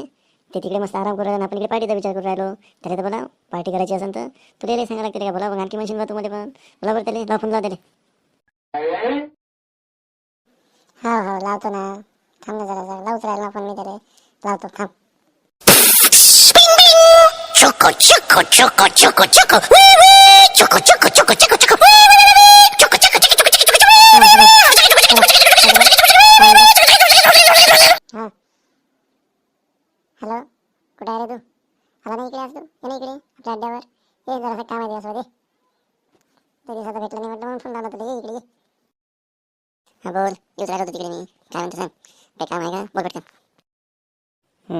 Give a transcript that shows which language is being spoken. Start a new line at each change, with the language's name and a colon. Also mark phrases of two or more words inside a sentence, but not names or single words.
Marathi: ते तिकडे मस्त आराम करू राहिलो, आपण इकडे पार्टीचा विचार करू राहिलो. त्याला तर बोला, पार्टी करायची असेल तर तुला सांगायला लागते का, बोला. मग आणखी म्हणशील बा तुम्हाला पण बोला बरं त्याला, लाव फोन लाव त्याला. हो हो लावतो ना, थांब ना जरा लावूच राहिला फोन मी त्याला, लावतो थांब. Choco, choco, choco, choco, choco. Wee wee. Choco, choco, choco, choco, choco. Wee wee. Choco, choco, choco, choco, choco, choco. हा हॅलो, कुठे आहे रे तू? आला नाही इकडे, आज तू ये ना इकडे आपल्या अड्ड्यावर. ये जरासं काम आहे दिवसमध्ये, त्या दिवसाचं भेटलं नाही म्हटलं म्हणून फोन लावला तुला. ये इकडे ये. हा बोल, येऊच राहिलो तिकडे मी. काय म्हणतो सांग, काही काम आहे का, बोल पटकन.